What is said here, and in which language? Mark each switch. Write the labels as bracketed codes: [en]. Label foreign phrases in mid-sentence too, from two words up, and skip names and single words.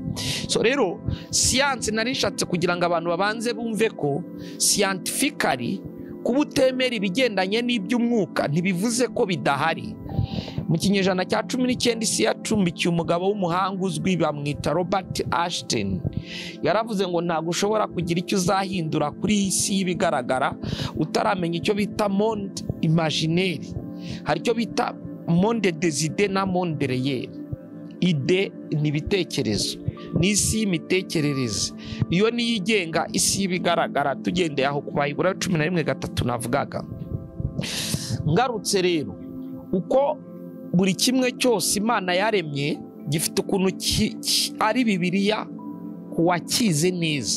[rw] Rero siyansi narishatse kugira ngo abantu babanze bumve ko scientifically kuba utemera ibigendanye n'iby'umwuka ntibivuze ko bidahari. Mu kinyejana cya 19 isi yacumbikiye umugabo w'umuhanga uzwi bamwita Robert Ashton. Yaravuze ngo ntabwo ushobora kugira icyo uzahindura kuri iyi si y'ibigaragara utaramenya icyo bita [fr] monde imaginaire. [rw] Hari icyo bita [fr] monde des idées [rw] na [fr] monde réel. [rw] Ide ni ibitekerezo, ni isi y'imitekerereze, iyo niyo igenga isi y'ibigaragara. Tugendeye aho kubahibura 11:3 navugaga. Ngarutse rero uko buri kimwe cyose Imana yaremye gifite ukuntu ari Bibiliya kuwakize neza.